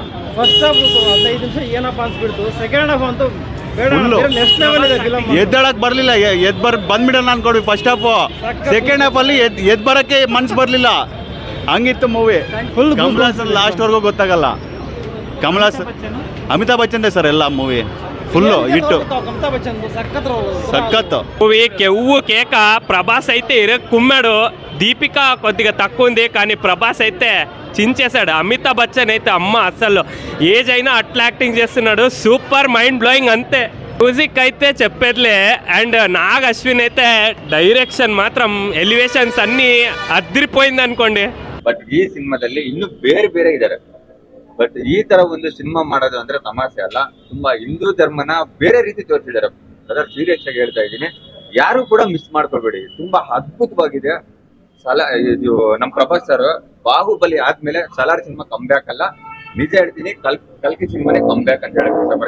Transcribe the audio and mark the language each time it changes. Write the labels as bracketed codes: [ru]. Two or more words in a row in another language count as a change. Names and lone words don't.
[en] first half [kn] 15 ನಿಮಿಷ ಏನಪ್ಪ ಅನ್ಸ್ಬಿಡ್ತು. [en] second half [kn] ಅಂತೂ [en] next level [kn] ಇದೆ ಫಿಲಮ್. ಎದ್ದಳಕ್ಕೆ ಬರಲಿಲ್ಲ, ಬಂದ್ಬಿಡೋಣ ಅನ್ಕೊಡ್ವಿ [en] first half. second half [kn] ಎದ್ದು ಬರೋಕ್ಕೆ ಮನ್ಸು ಬರಲಿಲ್ಲ, ಹಂಗಿತ್ತು ಮೂವಿ. ಫುಲ್ ಕಮಲಾಸ್ ಲಾಸ್ಟ್ವರೆಗೂ ಗೊತ್ತಾಗಲ್ಲ. ಕಮಲಾಸ್ ಅಮಿತಾಬ್ ಬಚ್ಚನ್ದೇ ಸರ್ ಎಲ್ಲ ಮೂವಿ [en] full hit. [kn] సక్కత్తు [te] మూవీ కెవ్వు కేక. ప్రభాస్ అయితే కుమ్మాడు, దీపిక కొద్దిగా తక్కువ ఉంది, కానీ ప్రభాస్ అయితే చించేశాడు. అమితాబ్ బచ్చన్ అయితే అమ్మ అసలు ఏజ్ అయినా అట్లా యాక్టింగ్ చేస్తున్నాడు. [en] super mind blowing [te] అంతే. మ్యూజిక్ అయితే చెప్పేదిలే. అండ్ నాగ్ అశ్విన్ అయితే డైరెక్షన్ మాత్రం ఎలివేషన్స్ అన్నీ అదిరిపోయింది అనుకోండి. [kn] ಬಟ್ ಈ ಸಿನಿಮಾದಲ್ಲಿ ಇನ್ನೂ ಬೇರೆ ಬೇರೆ ಇದ್ದಾರೆ. ಬಟ್ ಈ ತರ ಒಂದು ಸಿನಿಮಾ ಮಾಡೋದು ಅಂದ್ರೆ ತಮಾಷೆ ಅಲ್ಲ. ತುಂಬಾ ಹಿಂದೂ ಧರ್ಮನ ಬೇರೆ ರೀತಿ ತೋರಿಸಿದ್ದಾರೆ. ಅದರ ಸೀರಿಯಸ್ ಆಗಿ ಹೇಳ್ತಾ ಇದ್ದೀನಿ, ಯಾರು ಕೂಡ ಮಿಸ್ ಮಾಡ್ಕೊಬೇಡಿ. ತುಂಬಾ ಅದ್ಭುತವಾಗಿದೆ. ಇದು ನಮ್ ಪ್ರಭಾಸ್ ಸರ್ ಬಾಹುಬಲಿ ಆದ್ಮೇಲೆ ಸಲಾರ್ ಸಿನಿಮಾ [en] come back [kn] ಅಲ್ಲ, ನಿಜ ಹೇಳ್ತೀನಿ, ಕಲ್ಕಿ ಸಿನಿಮಾನೇ [en] come back [kn] ಅಂತ ಹೇಳಕ್ ಇಷ್ಟಪಡ್ತೀನಿ.